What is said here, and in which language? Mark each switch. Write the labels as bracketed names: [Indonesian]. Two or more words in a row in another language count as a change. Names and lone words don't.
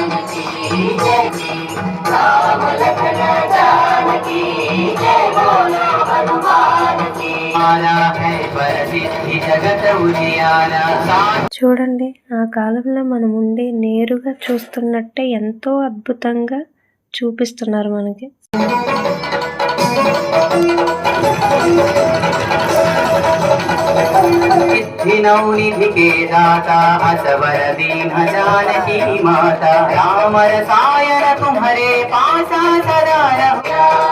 [Telugu] చూడండి, ఆ కాలంలో మనం ఉండి నేరుగా చూస్తున్నట్టే ఎంతో అద్భుతంగా చూపిస్తున్నారు మనకి. [Awadhi] निधि के दाता असवर दीन जानकी माता राम रसायन तुम्हारे पासा सदा रहो.